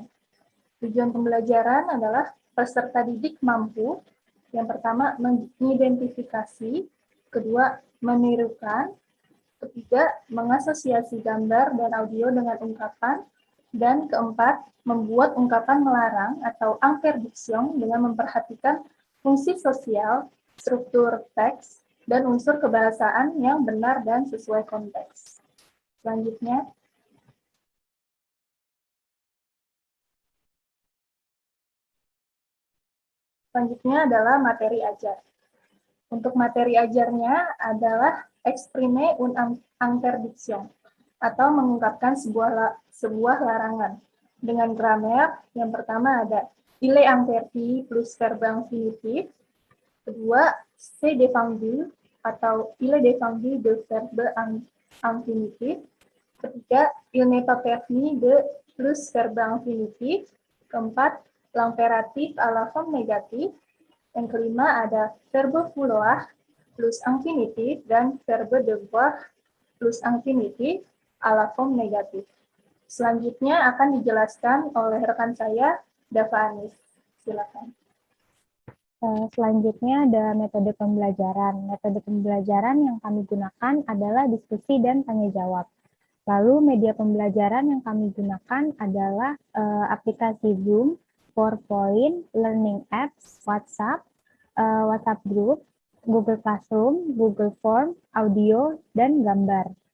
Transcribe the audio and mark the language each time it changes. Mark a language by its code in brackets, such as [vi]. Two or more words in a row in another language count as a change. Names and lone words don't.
[id] Tujuan pembelajaran adalah peserta didik mampu, yang pertama, mengidentifikasi, kedua, menirukan, ketiga, mengasosiasi gambar dan audio dengan ungkapan, dan keempat, membuat ungkapan melarang atau interdiction dengan memperhatikan fungsi sosial, struktur teks, dan unsur kebahasaan yang benar dan sesuai konteks. Selanjutnya, adalah materi ajar. Untuk materi ajarnya adalah [fr] exprime un interdiction, [id] atau mengungkapkan sebuah larangan. Dengan grammar, yang pertama ada [fr] il est interdit plus verbe infinitif, kedua, c'est défendu, atau il est défendu de verbe infinitif, ketiga, il n'est pas permis de plus verbe infinitif, keempat, l'impératif à la forme négative, [id] yang kelima ada [fr] verbe vouloir plus infinitif dan verbe devoir plus infinitif à la forme négative. [id] Selanjutnya akan dijelaskan oleh rekan saya, Dafa Anis. Silakan. Selanjutnya ada metode pembelajaran. Metode pembelajaran yang kami gunakan adalah diskusi dan tanya jawab. Lalu media pembelajaran yang kami gunakan adalah aplikasi Zoom, PowerPoint, Learning Apps, WhatsApp, WhatsApp Group, Google Classroom, Google Form, audio, dan gambar.